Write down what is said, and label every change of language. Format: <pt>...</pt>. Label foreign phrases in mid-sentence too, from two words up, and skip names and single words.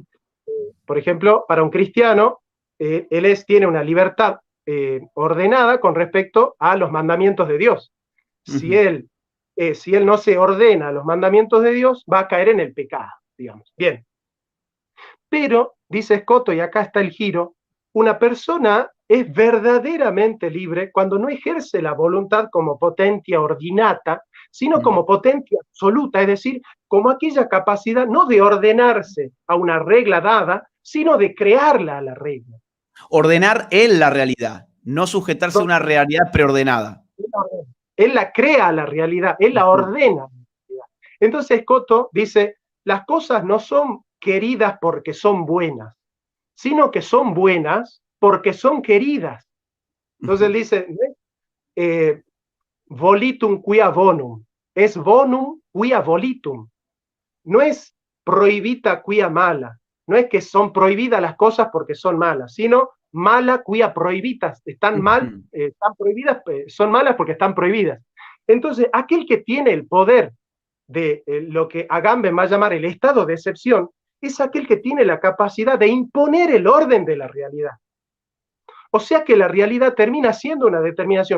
<es>Por ejemplo, para un cristiano, tiene una libertad ordenada con respecto a los mandamientos de Dios. Si él no se ordena a los mandamientos de Dios, va a caer en el pecado, digamos. Bien. Pero, dice Scotus, y acá está el giro, una persona es verdaderamente libre cuando no ejerce la voluntad como</es> <la>potentia ordinata,</la> <es>sino como</es> <la>potentia absoluta,</la> <es>es decir, como aquella capacidad no de ordenarse a una regla dada, sino de crearla a la regla. Ordenar él la realidad, no sujetarse a una realidad preordenada. Él la crea a la realidad, él la ordena. Entonces Scotus dice, las cosas no son queridas porque son buenas, sino que son buenas porque son queridas. Entonces él dice,</es> <la>volitum quia bonum,</la> <es>es</es> <la>bonum quia volitum,</la> <es>no es</es> <la>prohibita quia mala,</la> <es>no es que son prohibidas las cosas porque son malas, sino</es> <la>mala quia prohibitas,</la> <es>están mal, están prohibidas, son malas porque están prohibidas. Entonces, aquel que tiene el poder de lo que Agamben va a llamar el estado de excepción, es aquel que tiene la capacidad de imponer el orden de la realidad. O sea que la realidad termina siendo una determinación.</es>